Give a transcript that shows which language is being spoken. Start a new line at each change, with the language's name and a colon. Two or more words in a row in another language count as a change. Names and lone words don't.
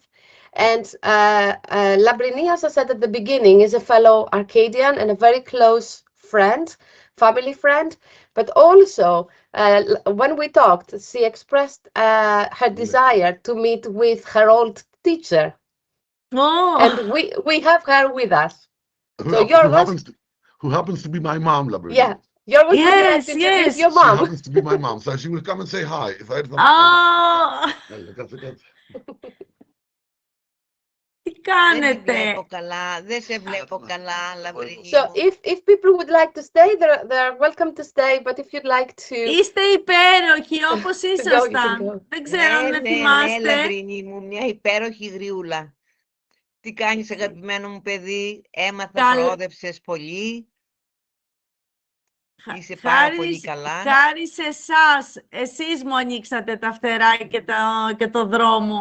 English: And Lambrini, as I said at the beginning, is a fellow Arcadian and a very close friend, family friend, but also when we talked, she expressed her desire to meet with her old teacher. Oh, And we have her with us. Who happens to be my mom, Lambrini. Yeah, you're with Yes, to yes. introduce your She mom. happens to be my mom, so she will come and say hi. If I
Greek: Τι Δεν τη κάνετε? βλέπω καλά, δεν σε βλέπω καλά, Λαμπρινή
English: So
Greek: μου.
English: if people would like to stay, they're welcome to stay, but if you'd like to
Greek: Είστε υπέροχοι όπως
English: go, you can
Greek: ήσασταν.
English: go.
Greek: Δεν ξέρω αν με Ναι, θυμάστε. Λαμπρινή μου, μια υπέροχη γριούλα. Τι κάνεις, αγαπημένο μου παιδί, έμαθα, προόδευσες πολύ. Είσαι πάρα πολύ καλά. Χάρη σε εσάς, εσείς μου ανοίξατε τα φτερά και το δρόμο.